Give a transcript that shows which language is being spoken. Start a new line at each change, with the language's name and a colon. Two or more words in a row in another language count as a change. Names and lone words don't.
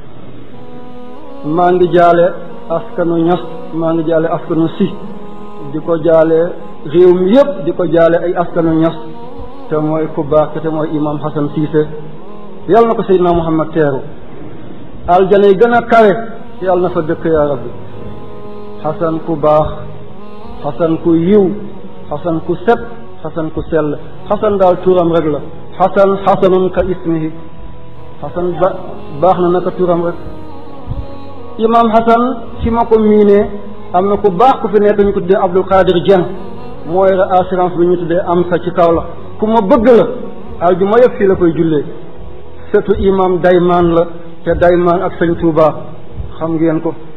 Wolof: maa ngi jaale askanu Ñas, maa ngi jaale askanu Si, di ko jaale réew mi yëpp, di ko jaale ay askanu Ñas, te mooy ku baax te mooy imam Hassan Cissé. yàlla na ko Seydina Muhammad teeru aljana yi gën a kawe, yàlla na fa dëkk
Arabic: يا ربي.
Wolof: Hassan ku baax, Hassan ku yiw, Hassan ku set, Hassan ku sell. Hassan daal turam rek la.
Arabic: حسن حسنٌ كاسمه.
Wolof: Hassan baax na naka turam rek. imam Hassan fi ma ko miinee, am na ku baax ku fi nekk ñu ko tuddee Abdul Qadir Dieng, mooy assurance bi ñu tuddee am sa ci kaw la. ku ma bëgg la, aljuma yëpp fii la koy jullee. surtout imam Daymaan la, te Daymaan ak sëñ Touba xam ngeen ko.